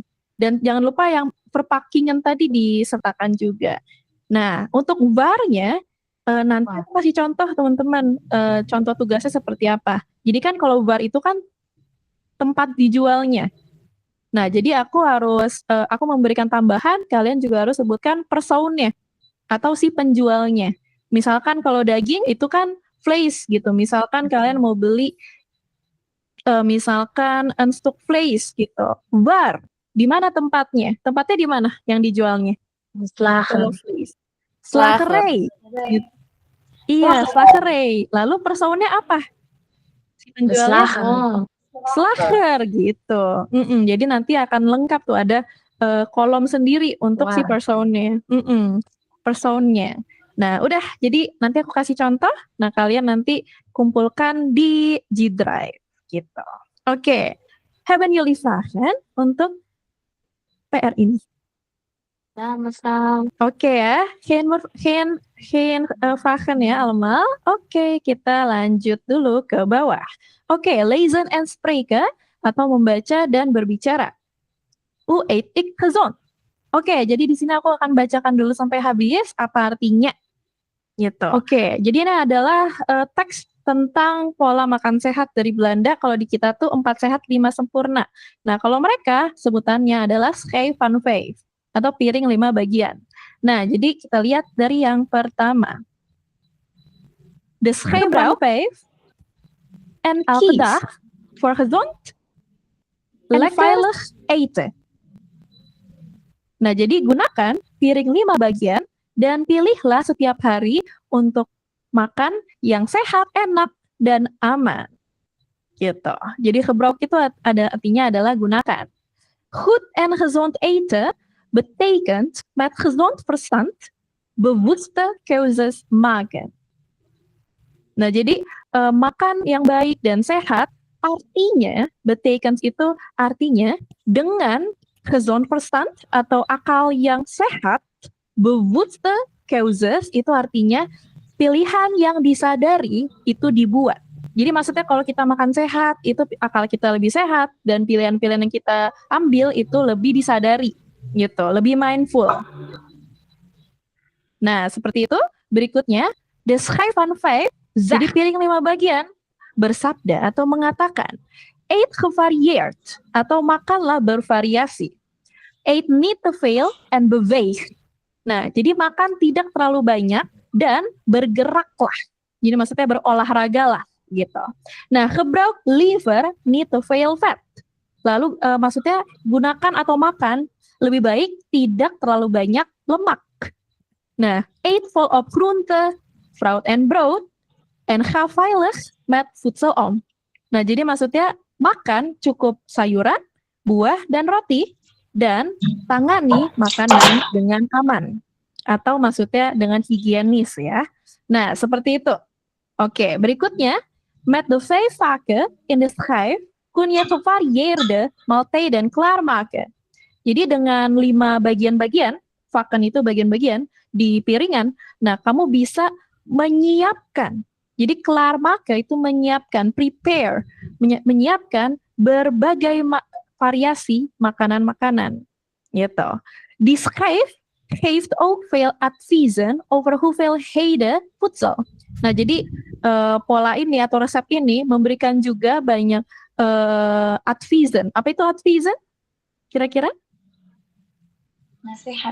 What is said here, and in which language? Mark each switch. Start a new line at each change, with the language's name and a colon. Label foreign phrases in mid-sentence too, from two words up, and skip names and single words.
Indonesian: Dan jangan lupa yang perpackingan tadi disertakan juga. Nah, untuk VAR-nya nanti aku kasih contoh teman-teman, contoh tugasnya seperti apa. Jadi kan kalau VAR itu kan tempat dijualnya. Nah, jadi aku memberikan tambahan, kalian juga harus sebutkan persoonnya atau si penjualnya. Misalkan kalau daging itu kan vlees gitu. Misalkan kalian mau beli misalkan
Dutch: een stuk vlees
Indonesian: gitu. Waar? Di mana tempatnya? Tempatnya di mana yang dijualnya? Slager. Slagerij. Iya, slagerij. Lalu persoonnya apa? Si penjualnya Slager gitu. Jadi nanti akan lengkap tuh, ada kolom sendiri untuk si personnya. Personnya. Nah, udah. Jadi nanti aku kasih contoh. Nah, kalian nanti kumpulkan di G Drive gitu. Oke.
Dutch: Hebben jullie vragen
Indonesian: untuk PR ini? Oke ya.
Dutch: Geen vragen
Indonesian: ya
Dutch: allemaal.
Indonesian: Oke, kita lanjut dulu ke bawah. Oke,
Dutch: lezen en spreken
Indonesian: atau membaca dan berbicara.
Dutch: Eet ik gezond.
Indonesian: Oke, jadi di sini aku akan bacakan dulu sampai habis apa artinya. Gitu. Oke, jadi ini adalah teks tentang pola makan sehat dari Belanda. Kalau di kita tuh 4 sehat 5 sempurna. Nah, kalau mereka sebutannya adalah
Dutch: schijf van 5
Indonesian: atau piring 5 bagian. Nah, jadi kita lihat dari yang pertama.
Dutch: De schijf van 5 en elke dag voor gezond en veilig eten.
Indonesian: Nah, jadi gunakan piring 5 bagian dan pilihlah setiap hari untuk makan yang sehat, enak, dan aman. Gitu. Jadi gebruik itu artinya adalah gunakan.
Dutch: Goed en gezond eten betekent met gezond verstand bewuste keuzes maken.
Indonesian: Nah, jadi makan yang baik dan sehat artinya, betekent itu artinya dengan
Dutch: gezond verstand
Indonesian: atau akal yang sehat,
Dutch: bewuste keuzes
Indonesian: itu artinya pilihan yang disadari itu dibuat. Jadi maksudnya kalau kita makan sehat, itu akal kita lebih sehat dan pilihan-pilihan yang kita ambil itu lebih disadari gitu, lebih mindful. Nah, seperti itu. Berikutnya,
Dutch: de schijf van 5,
Indonesian: jadi piring 5 bagian, bersabda atau mengatakan,
Dutch: eet gevarieerd
Indonesian: atau makanlah bervariasi.
Dutch: Eet niet te veel en beweeg.
Indonesian: Nah, jadi makan tidak terlalu banyak dan bergeraklah. Jadi maksudnya berolahragalah gitu. Nah,
Dutch: gebruik liever niet te veel vet.
Indonesian: Lalu maksudnya gunakan atau makan lebih baik tidak terlalu banyak lemak. Nah,
Dutch: eet volop groente, fruit en brood en ga veilig met voedsel om.
Indonesian: Nah, jadi maksudnya makan cukup sayuran, buah, dan roti, dan tangani makanan dengan aman. Atau maksudnya dengan higienis ya. Nah, seperti itu. Oke, berikutnya.
Dutch: Met de 5 vakken in de schijf kun je gevarieerde maaltijden klaarmaken.
Indonesian: Jadi dengan 5 bagian-bagian, vakken itu bagian-bagian di piringan, nah kamu bisa menyiapkan. Jadi klaarmaken itu menyiapkan, prepare, menyiapkan berbagai variasi makanan-makanan. Gitu.
Dutch: Die schijf geeft ook veel adviezen over hoeveelheden voedsel.
Indonesian: Nah, jadi pola ini atau resep ini memberikan juga banyak adviezen. Apa itu adviezen? Kira-kira? Nasihat.